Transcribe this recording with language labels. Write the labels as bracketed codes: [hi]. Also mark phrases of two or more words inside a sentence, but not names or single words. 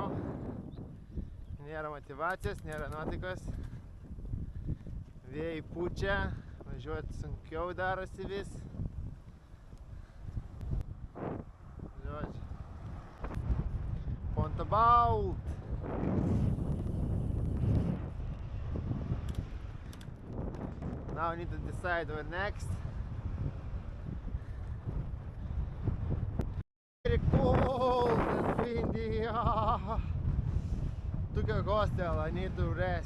[lt] Nėra motyvacijos, nėra nuotaikos. Vėjai pučia, važiuoti sunkiau darosi vis. Žodžiu. Pontabault! [en] Now I need to decide where next. Very cold and windy. Took a hostel, I need to rest.